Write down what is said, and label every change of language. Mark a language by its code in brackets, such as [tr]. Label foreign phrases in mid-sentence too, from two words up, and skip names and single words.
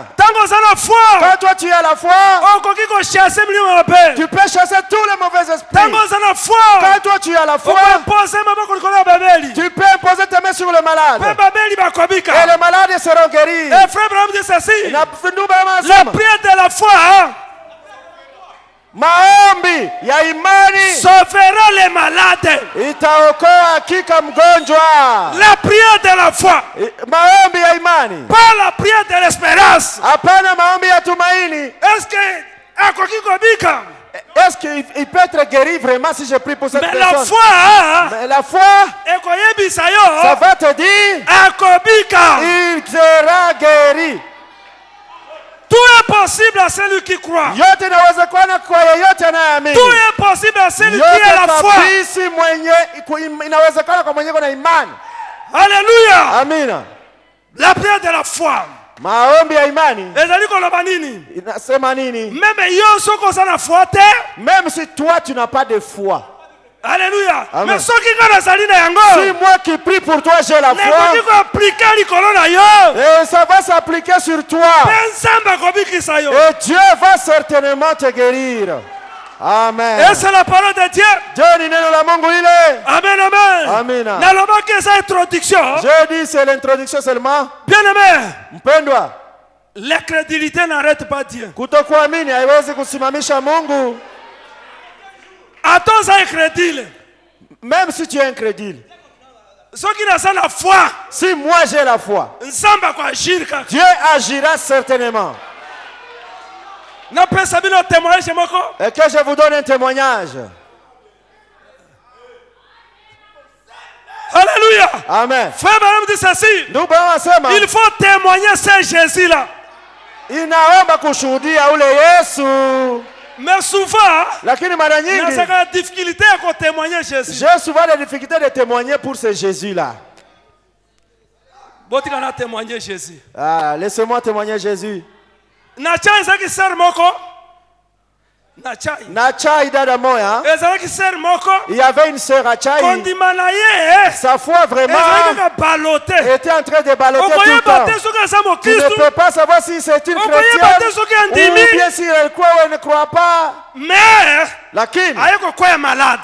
[fr] Quand toi tu as la foi, tu peux chasser tous les mauvais esprits. Quand toi tu as la foi, tu peux imposer tes mains sur le malade. Et les malades seront guéris. Et Frère Branham dit ceci. La prière de la foi, [sw] maombi ya imani [fr] sauvera les malades. [sw] Itaokoa hakika mgonjwa. [fr] La prière de la foi, [sw] maombi ya imani, [fr] pas la prière de l'espérance. [sw] Hapana maombi ya tumaini. [fr] Est-ce qu'il peut être guéri vraiment si je prie pour cette personne? Mais la foi, ça va te dire, il sera guéri. Tout est possible à celui qui croit. Tout est possible à celui qui a la foi. Alléluia. Amina. La prière de la foi. [sw] Maombi ya imani inasema nini? [fr] Même si toi tu n'as pas de foi. Alléluia. Amen. Si moi qui prie pour toi j'ai la foi, et ça va s'appliquer sur toi, et Dieu va certainement te guérir. Amen. Et c'est la parole de Dieu. Amen, amen. Amina. Je dis c'est l'introduction seulement. Bien aimé. Mpendwa, l'incrédulité n'arrête pas Dieu. [sw] Kutokuamini haiwezi kusimamisha Mungu. [fr] Attends incrédule. Même si tu es incrédule. Ceux qui n'ont pas la foi. Si moi j'ai la foi, Dieu agira certainement. Et que je vous donne un témoignage. Alléluia. Amen. Frère Branham dit ceci. Il faut témoigner ce Jésus-là. [sw] Inaomba kushuhudia ule Yesu. [fr] Mais souvent, [sw] lakini mara nyingi [fr] difficulté à témoigner Jésus. J'ai souvent des difficultés de témoigner pour ce Jésus-là. Témoigner Jésus. Ah, laissez-moi témoigner Jésus. [sw] Nachai dada moya. [fr] Il y avait une sœur à Chai. Sa foi vraiment était en train de balloter tout le temps. Tu ne peux pas savoir si c'est une chrétienne ou bien si elle croit ou elle ne croit pas. Mais malade.